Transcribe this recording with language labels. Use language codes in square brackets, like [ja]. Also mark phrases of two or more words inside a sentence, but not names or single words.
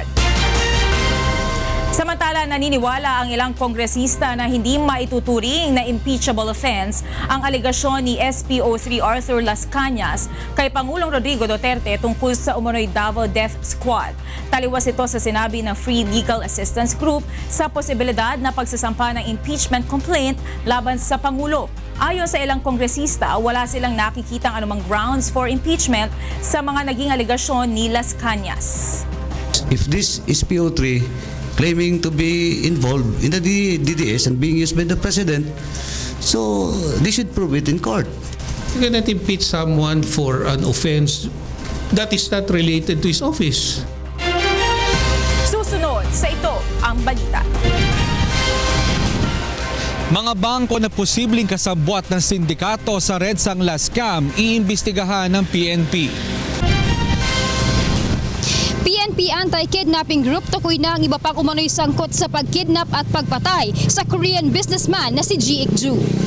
[tl] Samantala, naniniwala ang ilang kongresista na hindi maituturing na [en] impeachable offense [tl] ang aligasyon ni SPO3 Arthur Las Cañas kay Pangulong Rodrigo Duterte tungkol sa umano'y Davao Death Squad. Taliwas ito sa sinabi ng Free Legal Assistance Group sa posibilidad na pagsasampa ng [en] impeachment complaint [tl] laban sa Pangulo. Ayon sa ilang kongresista, wala silang nakikitang anumang [en] grounds for impeachment [tl] sa mga naging aligasyon ni Las Cañas. [en] If this SPO3 claiming to be involved in the DDS and being used by the President, so they should prove it in court. You cannot impeach someone for an offense that is not related to his office. [tl] Susunod sa ito ang balita. Mga bangko na posibleng kasabwat ng sindikato sa Red Sangla Scam iimbestigahan ng PNP. PNP Anti-Kidnapping Group tukoy na ang iba pang umano'y sangkot sa pagkidnap at pagpatay sa [en] Korean businessman [tl] na si Ji Ik-ju.